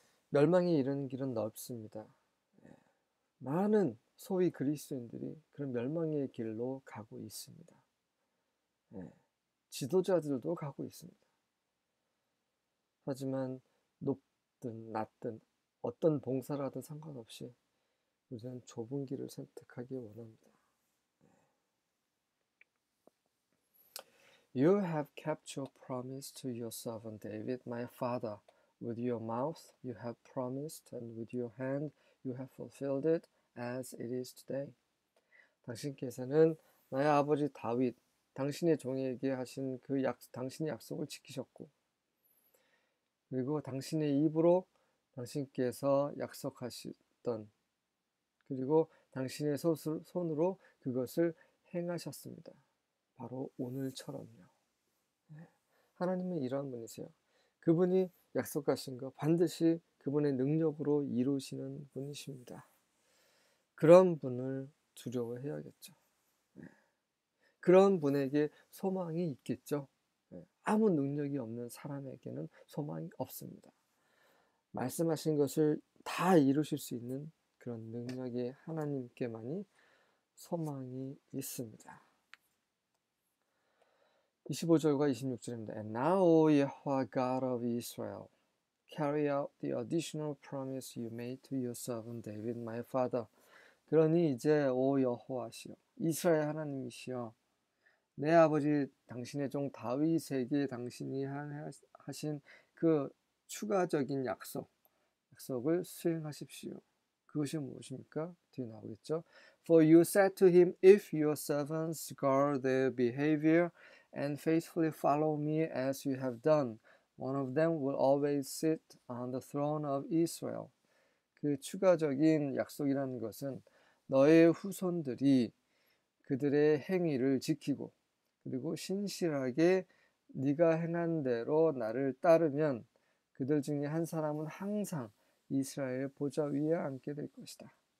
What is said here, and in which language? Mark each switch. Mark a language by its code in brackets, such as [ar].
[ko] 멸망에 이르는 길은 넓습니다. 많은 소위 그리스도인들이 그런 멸망의 길로 가고 있습니다. 지도자들도 가고 있습니다. 하지만 높든 낮든 어떤 봉사를 하든 상관없이 우리는 좁은 길을 선택하기 원합니다. [en] You have kept your promise to your servant David, my father. With your mouth you have promised, and with your hand you have fulfilled it, as it is today. [ko] 당신께서는 나의 아버지 다윗, 당신의 종에게 하신 당신의 약속을 지키셨고, 그리고 당신의 입으로 당신께서 약속하셨던, 그리고 당신의 손으로 그것을 행하셨습니다. 바로 오늘처럼요. 하나님은 이러한 분이세요. 그분이 약속하신 거 반드시 그분의 능력으로 이루시는 분이십니다. 그런 분을 두려워해야겠죠. 그런 분에게 소망이 있겠죠. 아무 능력이 없는 사람에게는 소망이 없습니다. 말씀하신 것을 다 이루실 수 있는 그런 능력이 하나님께만이 소망이 있습니다. 25절과 26절입니다. [en] And now, O Yahweh God of Israel, carry out the additional promise you made to your servant David, my father. [ko] 그러니 이제 오 여호와시여, 이스라엘 하나님이시여, 내 아버지 당신의 종 다윗에게 당신이 하신 그 추가적인 약속을 수행하십시오. 그것이 무엇입니까? 뒤에 나오겠죠. [en] For you said to him, if your servants guard their behavior and faithfully follow me as you have done, one of them will always sit on the throne of Israel. [ko] 그 추가적인 약속이라는 것은 너의 후손들이 그들의 행위를 지키고 그리고 신실하게 네가 행한 대로 나를 따르면 그들 중에 한 사람은 항상 이스라엘 보좌 위에 앉게 될 것이다.